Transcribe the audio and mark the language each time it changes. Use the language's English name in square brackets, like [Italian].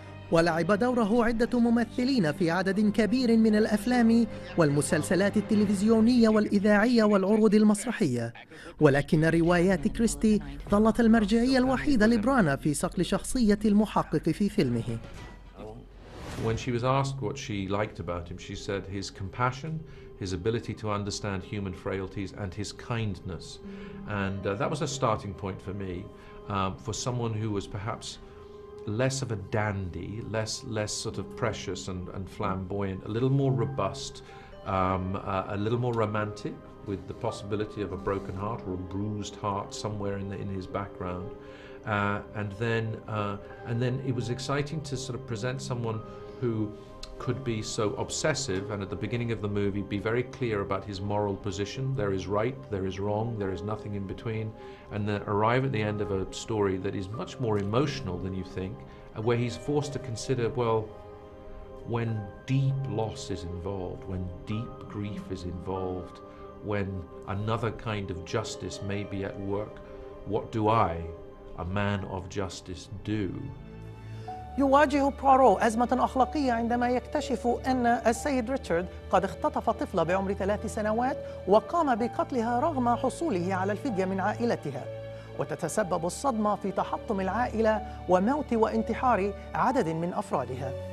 [Arabic] ولعب دوره عدة ممثلين في عدد كبير من الأفلام والمسلسلات التلفزيونية والإذاعية والعروض المسرحية، ولكن روايات كريستي ظلت المرجعية الوحيدة لبرانا في صقل شخصية المحقق في فيلمه. [English] When she was asked what she liked about him, she said his compassion, his ability to understand human frailties, and his kindness. And that was a starting point for me, for someone who was perhaps less of a dandy, less sort of precious and flamboyant, a little more robust, a little more romantic, with the possibility of a broken heart or a bruised heart somewhere in his background. And then it was exciting to sort of present someone who could be so obsessive and at the beginning of the movie be very clear about his moral position. There is right, there is wrong, there is nothing in between, and then arrive at the end of a story that is much more emotional than you think, where he's forced to consider, well, when deep loss is involved, when deep grief is involved, when another kind of justice may be at work, what do I, a man of justice, do? [Arabic] يواجه بوارو أزمة أخلاقية عندما يكتشف أن السيد ريتشارد قد اختطف طفلة بعمر 3 سنوات وقام بقتلها رغم حصوله على الفدية من عائلتها، وتتسبب الصدمة في تحطم العائلة وموت وانتحار عدد من أفرادها.